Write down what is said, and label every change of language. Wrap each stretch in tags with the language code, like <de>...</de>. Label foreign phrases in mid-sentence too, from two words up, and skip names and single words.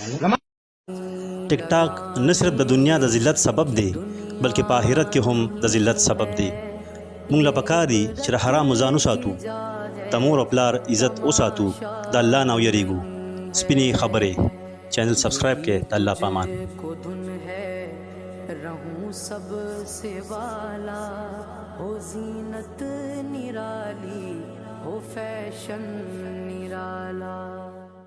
<ps>ټیک ټاک نه صرف د دنیا د ذلت سبب دی بلکې په آخرت کې هم د ذلت سبب دی مونږ له پکار دي چې د حرامو ځان وساتو د مور او پلار عزت وساتو د الله نه ویریږو سپینې خبرې چینل سبسکرائب کړئ د الله په امان</ps> <hi>रहूं सब से वाला हो जीनत निराली हो फैशन निराला</hi>